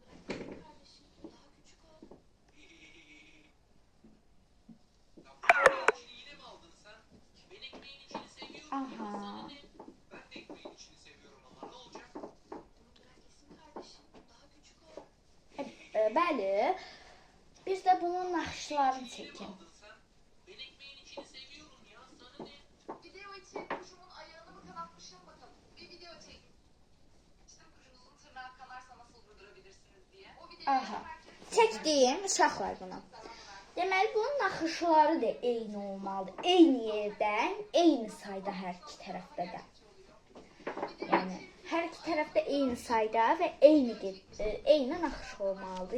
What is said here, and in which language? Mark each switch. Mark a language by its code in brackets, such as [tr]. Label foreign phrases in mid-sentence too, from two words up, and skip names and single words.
[az] Aha. Bəli. Biz də bunun naxışlarını çəkin. [tr] Video için kuşumun ayağını mı kanatmışım bakalım. Bir video çek. İşte kuşunuzun tırnağı kanarsa nasıl durdurabilirsiniz diye. O videoyu Aha. [az] Çəkdim, uşaqlar bunu. Deməli, bunun naxışları da eyni olmalıdır. Eyni yerdən, eyni sayda hər iki tərəfdə də. Yəni, hər iki tərəfdə eyni sayda və eyni naxış olmalıdır.